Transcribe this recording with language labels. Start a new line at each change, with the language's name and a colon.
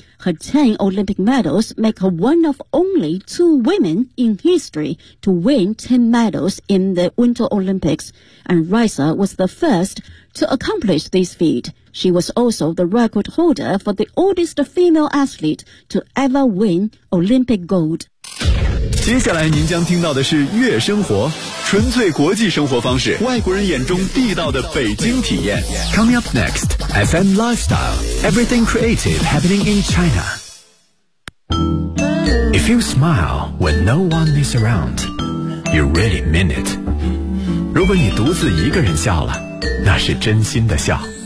English: Her 10 Olympic medals make her one of only 2 women in history to win 10 medals in the Winter Olympics, and Raisa was the first to accomplish this feat. She was also the record holder for the oldest female athlete to ever win Olympic gold.
Chinese: 接下来您将听到的是《悦生活》，纯粹国际生活方式，外国人眼中地道的北京体验。
English: Coming up next, FM Lifestyle, everything creative happening in China. If you smile when no one is around, you really mean it.
Chinese: 如果你独自一个人笑了，那是真心的笑。